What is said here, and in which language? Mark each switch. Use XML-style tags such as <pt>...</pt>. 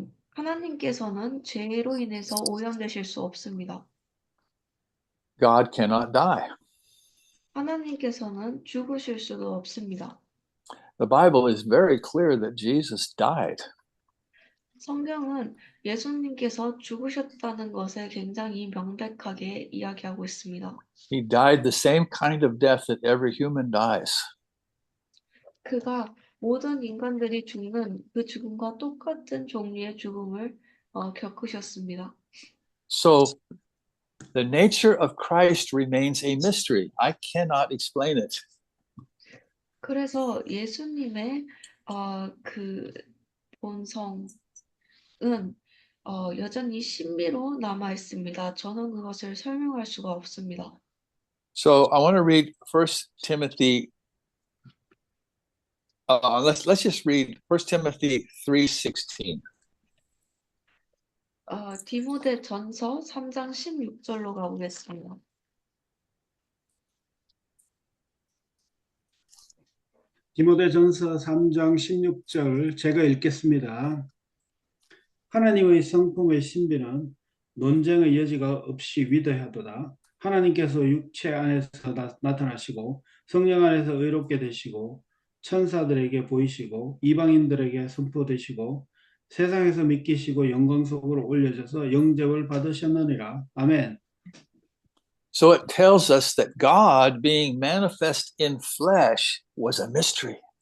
<ko>하나님께서는 죄로 인해서 오염되실 수 없습니다.</ko> <en>God cannot die.</en> <ko>하나님께서는 죽으실 수도 없습니다.</ko> <en>The Bible is very clear that Jesus died.</en> <ko>성경은 예수님께서 죽으셨다는 것에 굉장히 명백하게 이야기하고 있습니다.</ko> <en>He died the same kind of death that every human dies.</en> <ko>그가 모든 인간들이 죽는 그 죽음과 똑같은 종류의 죽음을 겪으셨습니다.</ko> <en>So the nature of Christ remains a mystery. I cannot explain it.</en> <ko>그래서 예수님의 그 본성은 여전히 신비로 남아 있습니다. 저는 그것을 설명할 수가 없습니다.</ko> <en>So I want to read First Timothy. Let's just read First Timothy 3:16.</en> <ko>디모데 전서 3장 16절로 가보겠습니다. 디모데전서 3장 16절 제가 읽겠습니다. 하나님의 성품의 신비는 논쟁의 여지가 없이 위대하도다. 하나님께서 육체 안에서 나타나시고 성령 안에서 의롭게 되시고 천사들에게 보이시고 이방인들에게 선포되시고 세상에서 믿기시고 영광 속으로 올려져서 영접을 받으셨느니라. 아멘.</ko> <en>So it tells us that God being manifest in flesh was a mystery.</en>